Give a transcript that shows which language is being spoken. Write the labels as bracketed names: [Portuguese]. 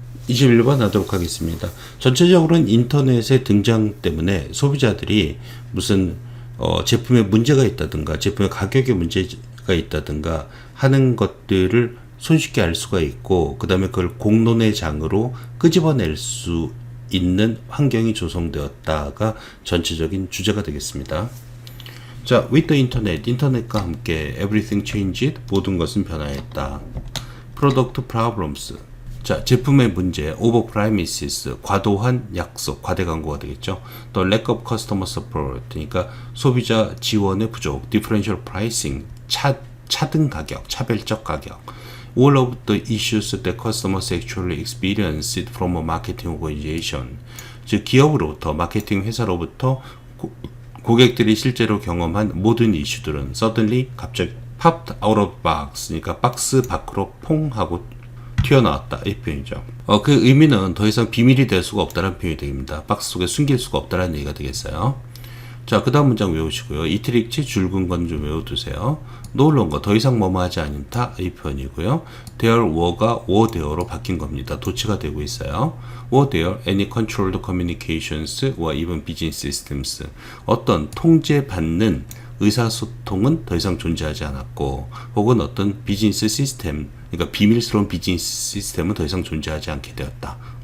[Korean] 21번 하도록 하겠습니다. 전체적으로는 인터넷의 등장 때문에 소비자들이 무슨 제품에 문제가 있다든가 제품의 가격에 문제가 있다든가 하는 것들을 손쉽게 알 수가 있고, 그 다음에 그걸 공론의 장으로 끄집어낼 수 있는 환경이 조성되었다가 전체적인 주제가 되겠습니다. [English] 자, with the internet, [Korean] 인터넷과 함께 [English] everything changed, [Korean] 모든 것은 변화했다. [English] product problems, [Korean] 자, 제품의 문제, [English] over promises, [Korean] 과도한 약속, 과대 광고가 되겠죠. 또 [English] lack of customer support, [Korean] 그러니까 소비자 지원의 부족, [English] differential pricing, [Korean] 차등 가격, 차별적 가격. [English] All of the issues that customers actually experienced from a marketing organization. [Korean] 즉, 기업으로부터, 마케팅 회사로부터 고객들이 실제로 경험한 모든 이슈들은 suddenly, 갑자기 [English] popped out of box, [Korean] 그러니까 박스 밖으로 퐁 하고 튀어나왔다, 이 표현이죠. 그 의미는 더 이상 비밀이 될 수가 없다는 표현이 됩니다. 박스 속에 숨길 수가 없다는 얘기가 되겠어요. 자, 그 다음 문장 외우시고요. 이틀 읽지 줄근 건 좀 외워두세요. no longer, 더 이상 뭐뭐하지 않다, 이 표현이고요. there were가 were there로 바뀐 겁니다. 도치가 되고 있어요. [English] were there any controlled communications or even business systems. [Korean] 어떤 통제받는 의사소통은 더 이상 존재하지 않았고, 혹은 어떤 비즈니스 시스템, 그러니까 비밀스러운 비즈니스 시스템은 더 이상 존재하지 않게 되었다.